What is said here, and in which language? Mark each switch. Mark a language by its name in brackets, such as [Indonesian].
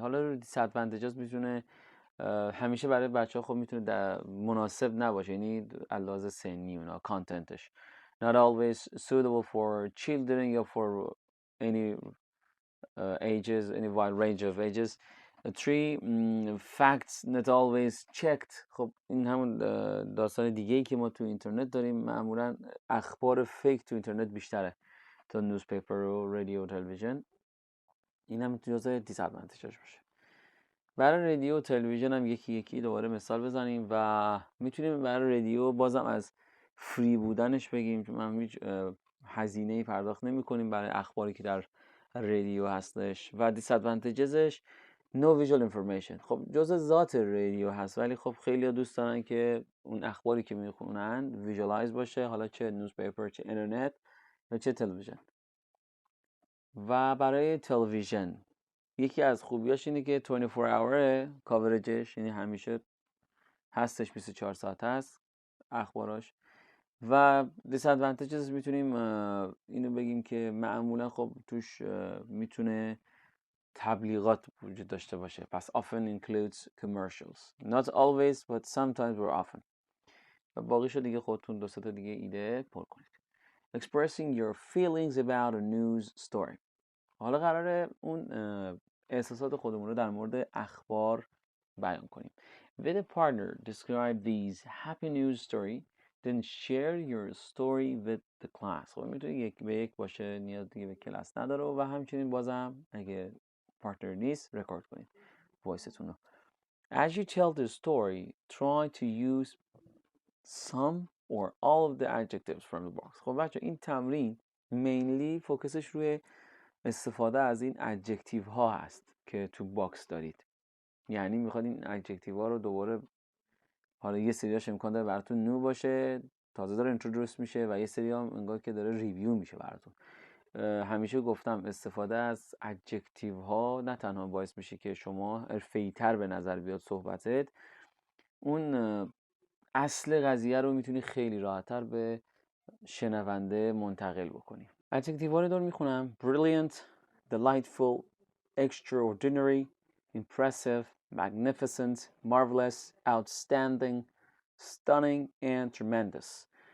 [Persian] حالا دیسادوانتیجز میتونه همیشه برای بچه ها خب میتونه مناسب نباشه، یعنی علاوه سنی اونا کانتنتش [English] not always suitable for children [Persian] یا [English] for any ages, any wide range of ages. Three, facts not always checked. [Persian] خب این همون داستان دیگه ای که ما تو اینترنت داریم، معمولا اخبار فیک تو اینترنت بیشتره تا نیوزپیپر و رادیو و تلویزیون. این هم جزء دیسادوانتیجش باشه. برای رادیو و تلویزیون هم یکی دوباره مثال بزنیم و میتونیم برای رادیو بازم از فری بودنش بگیم، چون من هیچ هزینه‌ای پرداخت نمی‌کنیم برای اخباری که در رادیو هستش. و دیسادوانتیجزش [English] no visual information. [Persian] خب جزء ذات رادیو هست، ولی خب خیلی دوست دارن که اون اخباری که میخونن ویژوالایز باشه، حالا چه نیوزپیپر، چه اینترنت یا چه تلویزیون. و برای تلویزیون یکی از خوبیاش اینه که [English] 24 hour [Persian] کاورجش، یعنی همیشه هستش، 24 ساعت هست اخباراش. و دیسادوانتیجز میتونیم اینو بگیم که معمولا خب توش میتونه تبلیغات وجود داشته باشه، پس [English] often includes commercials, not always but sometimes or often. [Persian] و باقیشو دیگه خودتون دو سه تا دیگه ایده پر کنید. [English] Expressing your feelings about a news story. [Persian] حالا قراره اون احساسات خودمون رو در مورد اخبار بیان کنیم. [English] With a partner, describe these happy news story, then share your story with the class. [Persian] خب میتونه یک به یک باشه، نیاز دیگه به کلاس نداره. و همچنین بازم اگه پارتنر نیست رکورد کنید وایستون رو. [English] As you tell the story, try to use some or all of the adjectives from the box. [Persian] خب بچه این تمرین mainly فوکسش روی استفاده از این ادجکتیو ها هست که تو باکس دارید. یعنی میخواد این ادجکتیو ها رو دوباره، حالا یه سریاش امکان داره براتون نو باشه، تازه داره اینترودوس میشه، و یه سری هم انگار که داره ریویو میشه براتون. همیشه گفتم استفاده از ادجکتیو ها نه تنها باعث میشه که شما حرفه‌ای تر به نظر بیاد صحبتت، اون اصل قضیه رو میتونی خیلی راحت‌تر به شنونده منتقل بکنی. ادجکتیو ها رو دور میخونم: [English] brilliant, delightful, extraordinary, impressive, magnificent, marvelous, outstanding, stunning and tremendous.